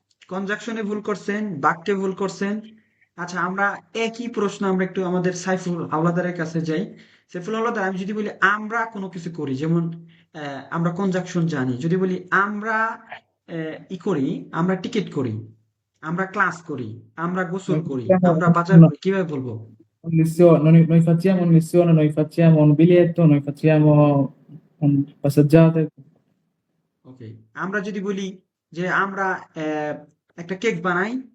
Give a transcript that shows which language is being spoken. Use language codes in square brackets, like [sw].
[bn] কনজাকশনে ভুল করছেন, বাক্যে ভুল করছেন। আচ্ছা, আমরা একই প্রশ্ন আমরা একটু আমাদের সাইফুল হাওলাদারের কাছে যাই। সাইফুল হাওলাদার, আমি যদি বলি আমরা কোনো কিছু করি, যেমন আমরা কনজাকশন জানি, যদি বলি আমরা করি, আমরা টিকিট করি, আমরা ক্লাস করি, আমরা গোসল করি, আমরা বাজার করি, কিভাবে বলবো? [it] Noi facciamo un lezione, noi facciamo un biglietto, noi facciamo un passeggiate. [bn] ওকে, আমরা যদি বলি যে আমরা একটা কেক বানাই,